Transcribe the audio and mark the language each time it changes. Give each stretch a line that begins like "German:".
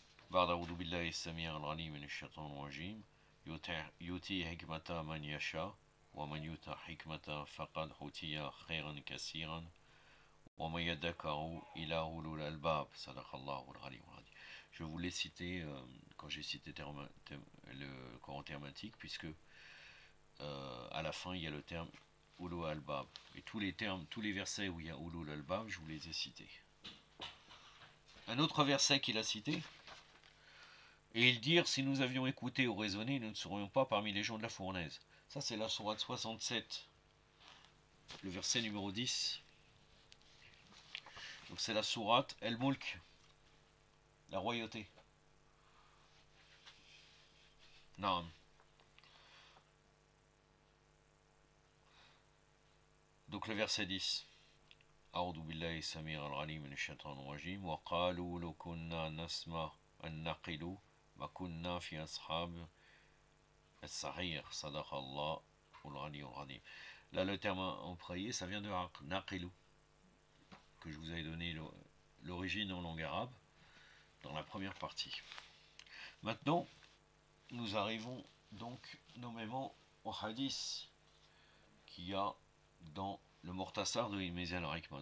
Arabic: بعد أعوذ بالله السميع العليم من الشيطان الرجيم يؤتي حكمة من يشاء ومن يؤت حكمة فقد أوتي خيرا كثيرا ومن يذكر إلى أولو الألباب صدق الله العلي العظيم.
French: Je voulais citer quand j'ai cité le Coran thématique, puisque à la fin il y a le terme Ulu al-Bab. Et tous les versets où il y a Ulu al-Bab, je vous les ai cités. Un autre verset qu'il a cité, et ils dirent, si nous avions écouté ou raisonné, nous ne serions pas parmi les gens de la fournaise. Ça c'est la sourate 67, le verset numéro 10. Donc c'est la sourate El-Mulk, la royauté. Non. Donc le verset 10.
Arabic: أعوذ بالله السميع العليم من الشيطان الرجيم وقالوا لو كنا نسمع أن نقل ما كنا في أصحاب السعير صدق الله العلي العظيم.
French: Là le terme employé, ça vient de naqilu, que je vous avais donné l'origine en langue arabe dans la première partie. Maintenant, nous arrivons donc nommément au hadith qu'il y a dans le Mortassar de Mizan al-Hikma.